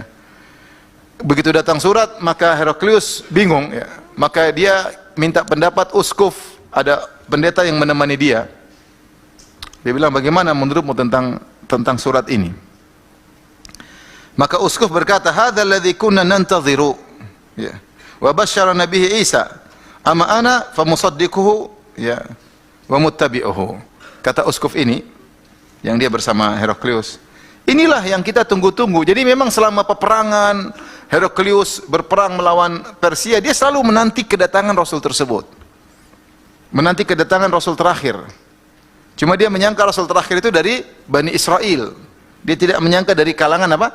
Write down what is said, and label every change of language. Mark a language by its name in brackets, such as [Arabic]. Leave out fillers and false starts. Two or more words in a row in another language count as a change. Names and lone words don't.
[Indonesian] Begitu datang surat, maka Heraklius bingung, ya. Maka dia minta pendapat uskuf, ada pendeta yang menemani dia. Dia bilang, bagaimana menurutmu tentang surat ini? Maka uskuf berkata, [Arabic] هذا الذي كنا ننتظر, ya. وبشرنا به عيسى أما أنا فمصدقه, ya, ومتبعه. [Indonesian] Kata uskuf ini yang dia bersama Heraklius, inilah yang kita tunggu-tunggu. Jadi memang selama peperangan Heraklius berperang melawan Persia, dia selalu menanti kedatangan Rasul tersebut, menanti kedatangan Rasul terakhir. Cuma dia menyangka Rasul terakhir itu dari Bani Israel, dia tidak menyangka dari kalangan apa?